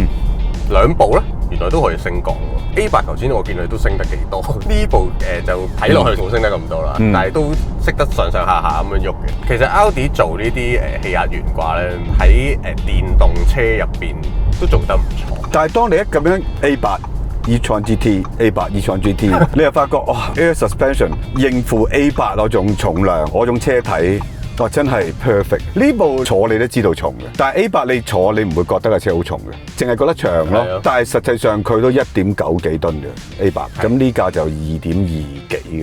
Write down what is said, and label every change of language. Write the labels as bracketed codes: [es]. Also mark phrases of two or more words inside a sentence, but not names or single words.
[yue] 兩部咧，原來都可以升降喎。A8頭先我見佢都升得幾多，呢部就睇落去冇升得咁多啦，但係都識得上上下下咁樣喐嘅。其實 Audi 做呢啲氣壓懸掛咧，喺電動車入邊都做得唔錯。但係當你一咁樣 A8 e-tron GT、A8 e-tron GT， 你又發覺哇 ， [en] Air Suspension [yue] 應付 A8 嗰種重量、嗰種車體。哇！真係 perfect， 呢部坐你都知道重嘅，但係 A8 你坐你唔會覺得架車好重嘅，淨係覺得長咯。但係實際上佢都1.9幾噸嘅 A8，咁呢架就2.2幾嘅。